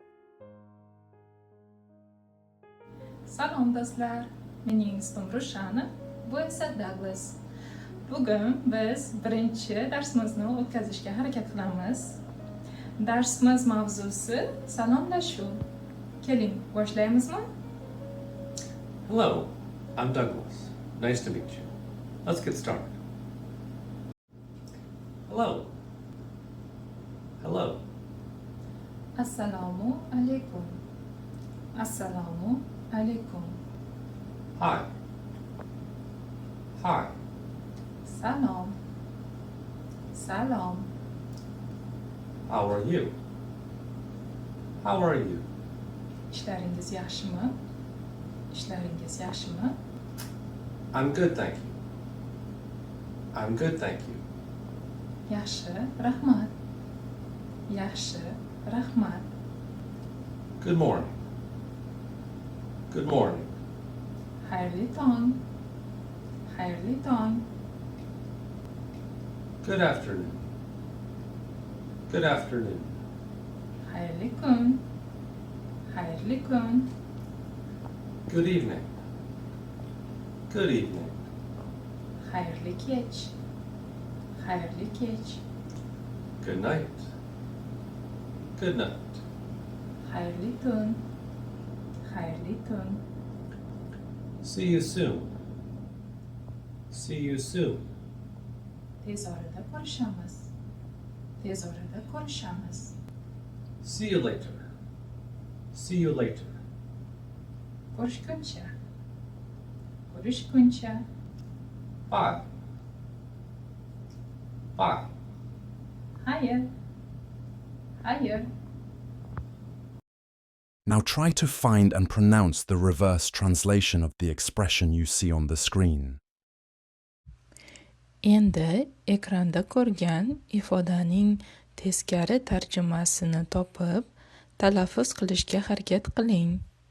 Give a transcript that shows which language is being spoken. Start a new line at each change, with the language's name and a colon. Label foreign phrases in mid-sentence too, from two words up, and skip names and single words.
Uzbek: Salom do'stlar, mening ismim Rushana, bu esa Douglas. Bugun biz birinchi darsimizni o'tkazishga harakat qilamiz. Darsimiz mavzusi salomlashuv. Keling, boshlaymizmi?
English: Hello, I'm Douglas. Nice to meet you. Let's get started. Hello. Hello.
Uzbek: Assalomu alaykum. Assalomu alaykum.
English: Hi. Hi.
Uzbek: Salom. Salom.
English: How are you? How are you?
Uzbek: Ishlaringiz yaxshimi? Ishlaringiz yaxshimi?
English: I'm good, thank you. I'm good, thank you.
Uzbek: Yaxshi, rahmat. Yaxshi, rahmat.
English: Good morning. Good morning.
Uzbek: Xayrli tong. Xayrli tong.
English: Good afternoon. Good afternoon.
Uzbek: Xayrli kun. Xayrli kun.
English: Good evening. Good evening.
Uzbek: Xayrli kech. Xayrli kech.
English: Good night. Good night.
Uzbek: Xayrli tun. Xayrli tun.
English: See you soon. See you soon.
Uzbek: Tez orada ko'rishamiz. Tez orada ko'rishamiz.
English: See you later. See you later.
Uzbek: Ko'rishguncha. Ko'rishguncha.
English: Bye. Bye.
Uzbek: Xayr. Xayr.
English: Now try to find and pronounce the reverse translation of the expression you see on the screen.
Uzbek: Endi ekranda ko'rgan ifodaning teskari tarjimasini topib, talaffuz qilishga harakat qiling.